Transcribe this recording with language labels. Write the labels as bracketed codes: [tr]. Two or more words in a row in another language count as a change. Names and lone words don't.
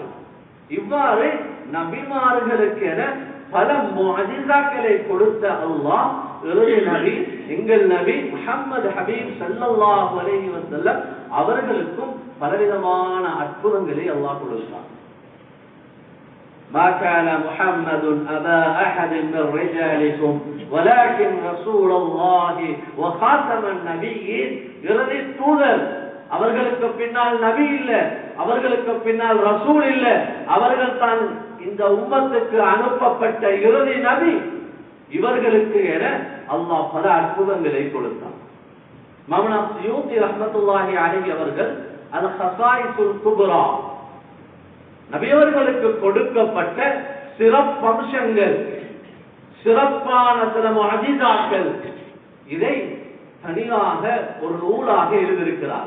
[ta] இவ்வாறு நபிமார்களுக்கு என பல முஅஜிசாக்களை கொடுத்த அல்லாஹ் இறுதி நபி எங்கள் நபி முஹம்மது ஹபீப் [ar] صلى الله عليه وسلم [ta] அவர்களுக்கும் பலவிதமான அற்புதங்களை அல்லாஹ் கொடுத்தார். [ar] ما كان محمد أبا أحد من رجالكم ولكن رسول الله وخاتم النبيين. [ta] இறுதி தூதர், அவர்களுக்கு பின்னால் நபி இல்ல, அவர்களுக்கு பின்னால் ரசூல் இல்ல, அவர்கள் தான் இந்த உம்மத்துக்கு அனுப்பப்பட்ட இறுதி நபி. இவர்களுக்கு என அல்லாஹ் பல அற்புதங்களை கொடுத்தார். மௌலானா ஸுயூத்தி [ar] رحمة الله عليه [ta] அவர்கள் அல் ஹஸாயிஸுல் குப்ரா, நபியவர்களுக்கு கொடுக்கப்பட்ட சிறப்பம்சங்கள், சிறப்பான சில முஅஜிசாக்கள், இதை தனியாக ஒரு நூலாக எழுதியிருக்கிறார்.